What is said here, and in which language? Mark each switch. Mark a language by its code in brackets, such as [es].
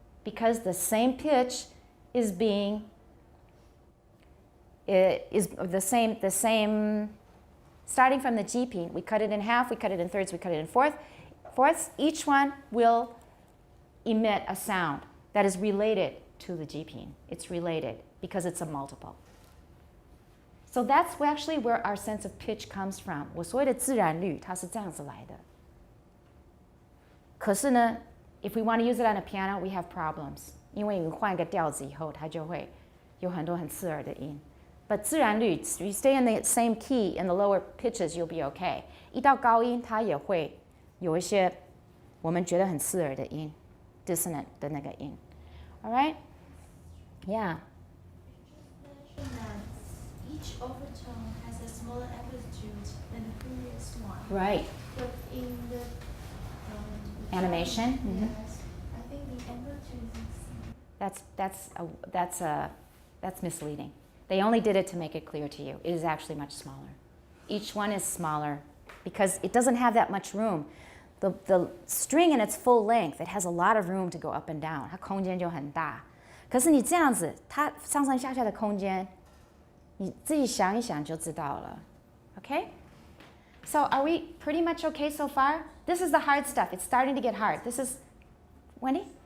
[en] Because the same pitch is being, is the same, starting from the G pin, we cut it in half, we cut it in thirds, we cut it in fourths. Each one will emit a sound that is related to the G pin. It's related because it's a multiple. So that's actually where our sense of pitch comes from. [zh] 我所谓的自然律，它是这样子来的。可是呢， [en] if we want to use it on a piano, we have problems. [zh] 因为你换一个调子以后，它就会有很多很刺耳的音。 [en] But 自然律 you stay in the same key in the lower pitches, you'll be okay. [zh] 一到高音，它也会有一些我们觉得很刺耳的音 ，dissonant 的那个音。 [en] All right? Yeah. You just mentioned that each overtone has a smaller amplitude than the previous one. Right. But in the Animation? Yes, I think the amplitude is the same. That's misleading. They only did it to make it clear to you. It is actually much smaller. Each one is smaller because it doesn't have that much room. The string in its full length, it has a lot of room to go up and down. [zh] 它空间就很大。可是你这样子，它上上下下的空间，你自己想一想就知道了。 [en] Okay? So are we pretty much okay so far? This is the hard stuff. It's starting to get hard. This is, Wendy?